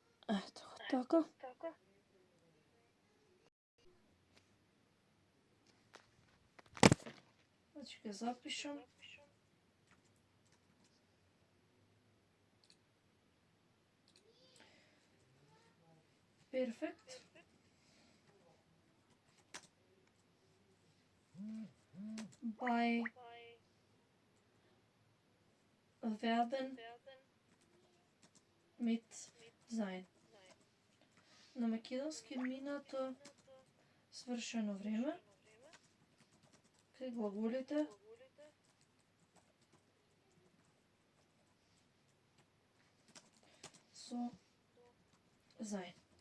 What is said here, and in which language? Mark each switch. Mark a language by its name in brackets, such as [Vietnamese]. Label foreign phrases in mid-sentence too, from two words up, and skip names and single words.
[Macedonian] Ето го така. Значи ќе запишам. Perfect. [German] By Verben mit sein. [Macedonian] На македонски минато свршено време. Кај глаголите со sein.